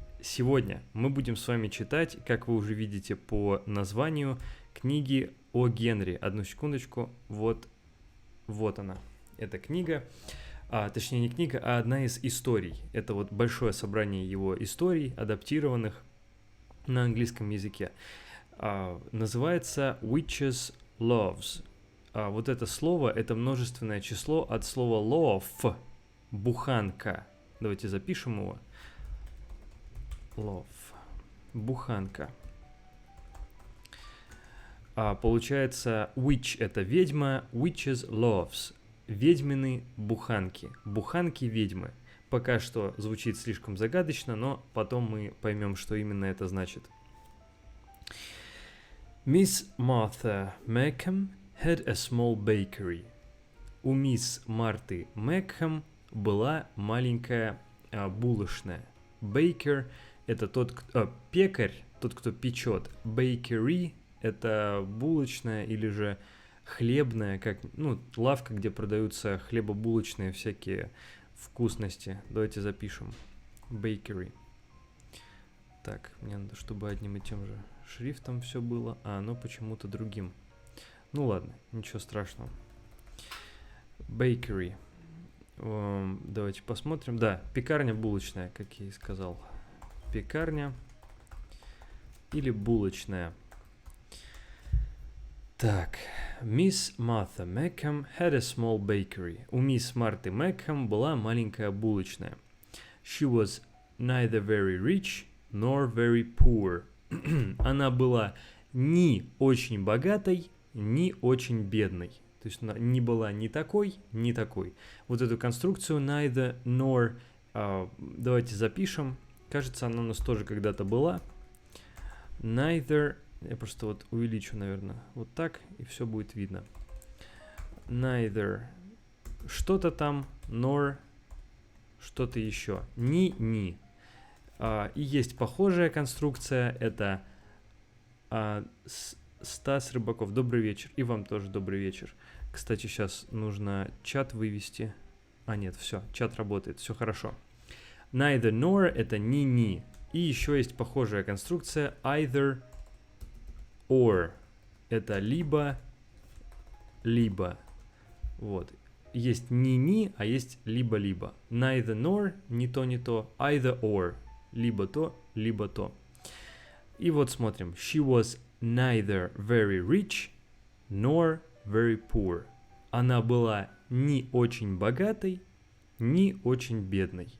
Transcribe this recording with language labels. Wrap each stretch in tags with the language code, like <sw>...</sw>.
<ru>Сегодня мы будем с вами читать, как вы уже видите по названию, книги о Генри. Одну секундочку, вот она, эта книга. Точнее не книга, а одна из историй. Это вот большое собрание его историй, адаптированных на английском языке. Называется Witches Loves. Вот это слово, это множественное число от слова love, буханка. Давайте запишем его. Love, буханка. Получается, witch это ведьма, witches loves. Ведьмины буханки. Буханки ведьмы. Пока что звучит слишком загадочно, но потом мы поймем, что именно это значит.</ru> <en>Miss Martha Meckham had a small bakery.</en> <ru>У мисс Марты Мекхэм была маленькая булочная. Baker – это пекарь, тот, кто печет. Bakery – это булочная или же хлебная, лавка, где продаются хлебобулочные всякие вкусности. Давайте запишем. Bakery. Так, мне надо, чтобы одним и тем же шрифтом все было, а оно почему-то другим. Ну ладно, ничего страшного. Bakery. Давайте посмотрим. Да, пекарня булочная, как я и сказал. Пекарня или булочная.</ru> <en>Так, Miss Martha Meckham had a small bakery.</en> <ru>У мисс Марты Мекхэм была маленькая булочная.</ru> <en>She was neither very rich nor very poor.</en> <ru>Она была ни очень богатой, ни очень бедной. То есть она не была ни такой, ни такой. Вот эту конструкцию neither nor давайте запишем. Кажется, она у нас тоже когда-то была. Neither, я просто вот увеличу, наверное, вот так, и все будет видно. Neither что-то там, nor что-то еще. Ни. И есть похожая конструкция, это Стас Рыбаков. Добрый вечер. И вам тоже добрый вечер. Кстати, сейчас нужно чат вывести. Нет, все, чат работает, все хорошо. Neither nor – это ни. И еще есть похожая конструкция either or. Это либо. Вот. Есть ни, а есть либо. Neither nor – не то. Either or. Либо то. И вот смотрим.</ru> <en>She was neither very rich nor very poor.</en> <ru>Она была ни очень богатой, ни очень бедной.</ru>